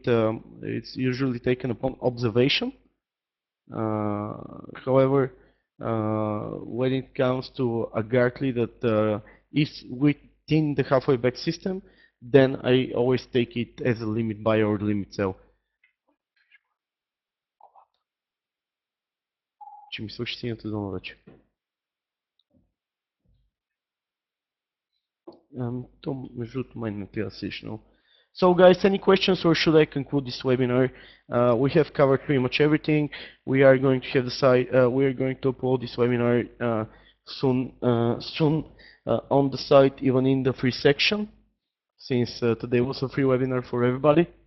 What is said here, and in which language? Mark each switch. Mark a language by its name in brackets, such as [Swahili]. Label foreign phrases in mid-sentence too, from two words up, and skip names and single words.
[English] It's usually taken upon observation. However, when it comes to a Gartley that is within the halfway back system, then I always take it as a limit buy or limit sell. [Bulgarian] Че ми свърши синята зона вече? То между другото май не трябва да седиш много. [English] So guys, any questions or should I conclude this webinar? We have covered pretty much everything. We are going to have the site. We are going to upload this webinar soon on the site, even in the free section, since today was a free webinar for everybody.